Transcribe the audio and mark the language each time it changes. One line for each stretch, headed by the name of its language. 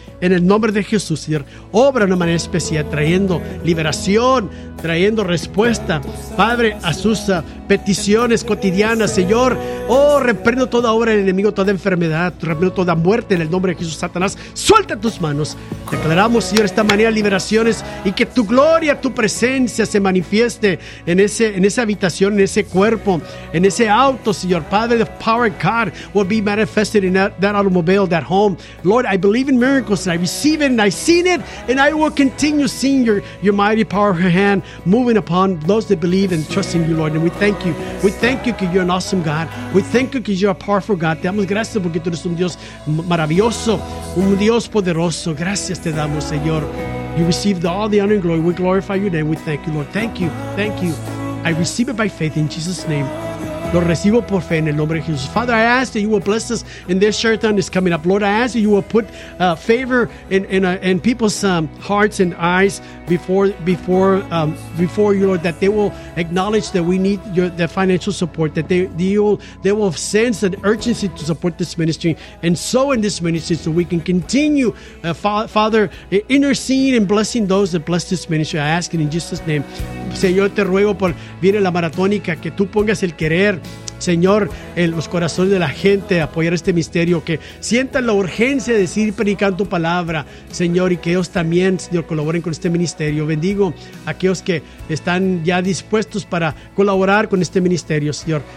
Spanish: En el nombre de Jesús, Señor, obra de una manera especial, trayendo liberación, trayendo respuesta, Padre, a sus peticiones cotidianas, Señor. Oh, reprendo toda obra del enemigo, toda enfermedad, reprendo toda muerte en el nombre de Jesús. Satanás, suelta tus manos. Declaramos, Señor, esta manera liberaciones y que tu gloria, tu presencia se manifieste en esa habitación, en ese cuerpo, en ese auto, Señor.
English: Padre, the power of God will be manifested in that automobile, that home. Lord, I believe in miracles. And I receive it and I seen it and I will continue seeing your mighty power of your hand moving upon those that believe and trust in you, Lord. And we thank you. We thank you because you're an awesome God. We thank you because you're a powerful God.
Spanish: Te damos gracias porque tú eres un Dios maravilloso, un Dios poderoso. Gracias te damos, Señor.
English: You receive all the honor and glory. We glorify your name. We thank you, Lord. Thank you. Thank you. I receive it by faith in Jesus' name.
Spanish: Lo recibo por fe en el nombre de Jesús.
English: Father, I ask that you will bless us in this short time that's coming up. Lord, I ask that you will put favor in people's hearts and eyes before you, Lord, that they will acknowledge that we need the financial support, that they will sense an urgency to support this ministry and sow in this ministry so we can continue, Father, interceding and blessing those that bless this ministry. I ask it in Jesus' name.
Spanish: Señor, te ruego por viene la maratónica, que tú pongas el querer, Señor, en los corazones de la gente, apoyar este misterio, que sientan la urgencia de seguir predicando tu palabra, Señor, y que ellos también, Señor, colaboren con este ministerio. Bendigo a aquellos que están ya dispuestos para colaborar con este ministerio, Señor.